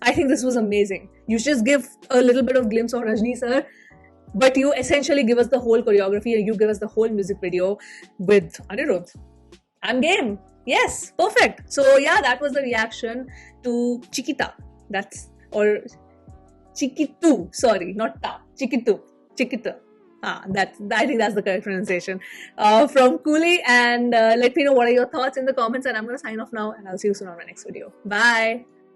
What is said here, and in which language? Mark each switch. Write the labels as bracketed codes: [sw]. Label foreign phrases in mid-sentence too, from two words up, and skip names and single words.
[en] I think this was amazing. You just give a little bit of glimpse of Rajni sir, but you essentially give us the whole choreography and you give us the whole music video with Anirudh. I'm game. Yes, perfect. So yeah, that was the reaction to Chiquita. Or Chiquitu. Sorry, not ta. Chiquitu. Chiquita. I think that's the correct pronunciation from Coolie. And let me know what are your thoughts in the comments. And I'm going to sign off now, and I'll see you soon on my next video. Bye.